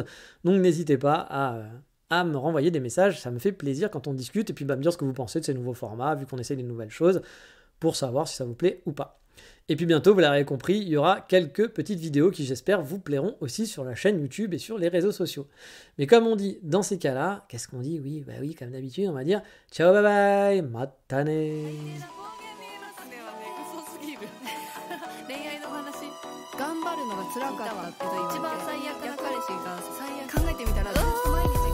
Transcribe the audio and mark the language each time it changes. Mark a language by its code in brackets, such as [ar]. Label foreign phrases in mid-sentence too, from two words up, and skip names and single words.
[fr] Donc n'hésitez pas à me renvoyer des messages, ça me fait plaisir quand on discute et puis me dire ce que vous pensez de ces nouveaux formats, vu qu'on essaye des nouvelles choses, pour savoir si ça vous plaît ou pas. Et puis bientôt, vous l'avez compris, il y aura quelques petites vidéos qui j'espère vous plairont aussi sur la chaîne YouTube et sur les réseaux sociaux. Mais comme on dit dans ces cas-là, qu'est-ce qu'on dit? Oui, comme d'habitude, on va dire ciao [en] bye bye, [fr] matane. [ja] 頑張るのが辛かったって一番最悪な彼氏が考えてみたら